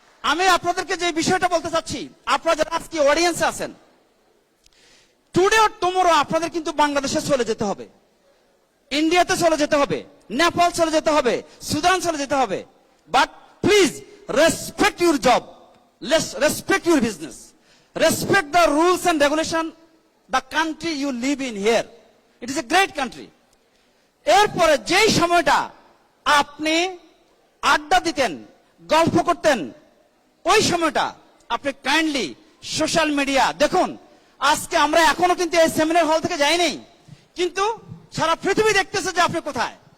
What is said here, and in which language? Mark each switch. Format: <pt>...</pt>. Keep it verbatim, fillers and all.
<bn>আমি আপনাদেরকে যে বিষয়টা বলতে চাচ্ছি, আপনারা যারা আজকে অডিয়েন্সে আছেন,</bn> <en>today or tomorrow</en> <bn>আপনাদের কিন্তু বাংলাদেশে চলে যেতে হবে, ইন্ডিয়াতে চলে যেতে হবে, নেপাল চলে যেতে হবে, সুদান চলে যেতে হবে।</bn> <en>But please respect your job, Let's respect your business. Respect the rules and regulation, the country you live in here. It is a great country.</en> <bn>এরপরে যেই সময়টা আপনি আড্ডা দিতেন, গল্প করতেন, ওই সময়টা আপনি কাইন্ডলি সোশ্যাল মিডিয়া দেখুন। আজকে আমরা এখনো কিন্তু এই সেমিনার হল থেকে যাইনি, কিন্তু সারা পৃথিবী দেখতেছে যে আপনি কোথায়।</bn>